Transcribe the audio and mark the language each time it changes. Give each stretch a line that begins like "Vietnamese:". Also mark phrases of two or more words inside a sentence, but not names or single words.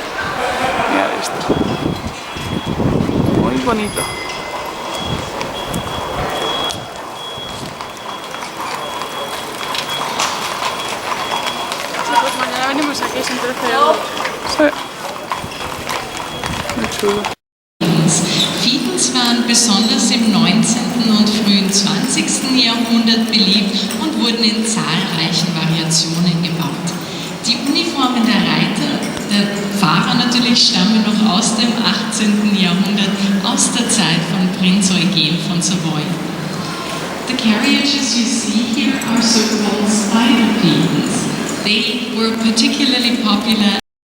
Spanish: Mirad esto. Muy bonito. Pues mañana venimos aquí, son 13 euros. Sí. Muy chulo.
German: Fiedels waren besonders im 19. und frühen 20. Jahrhundert beliebt und wurden in zahlreichen Variationen gebaut. Die Uniformen der Reiter, der Fahrer natürlich, stammen noch aus dem 18. Jahrhundert, aus der Zeit von Prinz Eugen von Savoy.
English: The carriages you see here are so-called spider Fiedels. They were particularly popular.